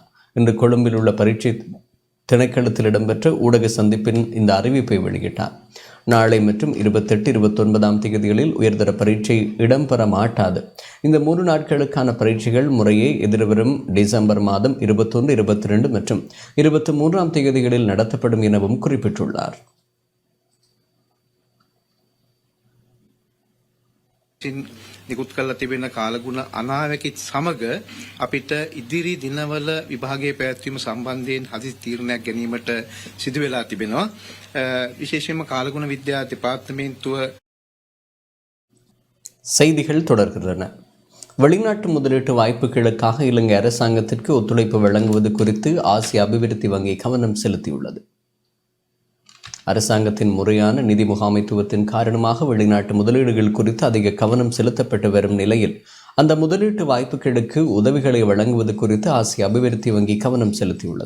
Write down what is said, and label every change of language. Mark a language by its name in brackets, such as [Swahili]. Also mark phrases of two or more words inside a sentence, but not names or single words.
[Tamil] இன்று கொழும்பில் உள்ள பரீட்சை திணைக்களத்தில் இடம்பெற்ற ஊடக சந்திப்பின் இந்த அறிவிப்பை வெளியிட்டார். நாளை மற்றும் 28, 29ஆம் தேதிகளில் உயர்தர பரீட்சை இடம்பெற மாட்டாது. இந்த 3 நாட்களுக்கான பரீட்சைகள் முறையே எதிர்வரும் டிசம்பர் மாதம் 21, 22 மற்றும் 23ஆம் தேதிகளில் நடத்தப்படும் எனவும் குறிப்பிட்டுள்ளார். [Sinhala] නිකුත් කරලා තිබෙන කාලගුණ අනාවැකිත් සමග අපිට ඉදිරි දිනවල විභාගයේ පැවැත්වීම සම්බන්ධයෙන් හදිසි තීරණයක් ගැනීමට සිදු වෙලා තිබෙනවා. විශේෂයෙන්ම කාලගුණ විද්‍යා දෙපාර්තමේන්තුව [Tamil] செய்திகள் தொடர்கின்றன. வெளிநாட்டு முதலீட்டு வாய்ப்புகளுக்காக இலங்கை அரசாங்கத்திற்கு ஒத்துழைப்பு வழங்குவது குறித்து ஆசிய அபிவிருத்தி வங்கி கவனம் செலுத்தியுள்ளது. அரசாங்கத்தின் முறையான நிதி முகாமைத்துவத்தின் காரணமாக வெளிநாட்டு முதலீடுகள் குறித்து அதிக கவனம் செலுத்தப்பட்டு வரும் நிலையில் அந்த முதலீட்டு வாய்ப்புகளுக்கு உதவிகளை வழங்குவது குறித்து ஆசிய அபிவிருத்தி வங்கி கவனம் செலுத்தியுள்ளது.